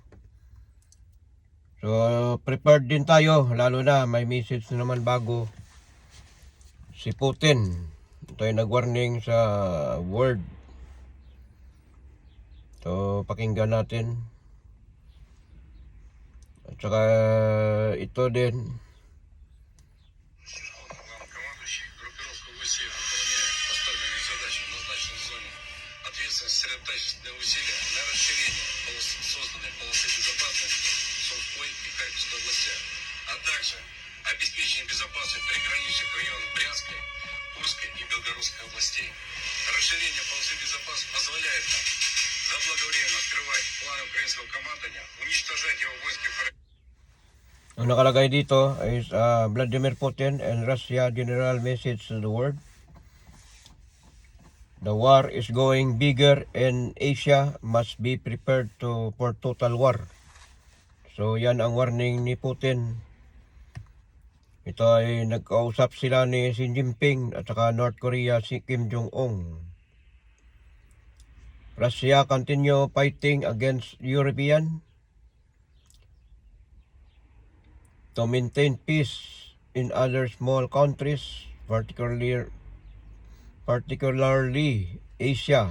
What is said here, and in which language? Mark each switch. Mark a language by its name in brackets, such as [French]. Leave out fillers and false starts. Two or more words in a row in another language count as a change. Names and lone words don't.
[Filipino] So, prepared din tayo, lalo na may message na naman bago. Si Putin, ito ay nag-warning sa world. So, pakinggan natin. At saka ito din. [Russian] Сосредоточенные усилия на расширение созданной полосы безопасности в Сумской и Харьковской областях, а также обеспечение безопасности приграничных районов Брянской, Курской и Белгородской областей. Расширение полосы безопасности позволяет нам заблаговременно скрывать планы украинского командования, уничтожать его войска. [Filipino] Ang nakalagay dito [English] is Vladimir Putin and Russia general message to the world. The war is going bigger and Asia must be prepared for total war. [Filipino] So yan ang warning ni Putin. Ito ay nagkausap sila ni Xi Jinping at saka North Korea si Kim Jong-un. [English] Russia continue fighting against European to maintain peace in other small countries, particularly Asia.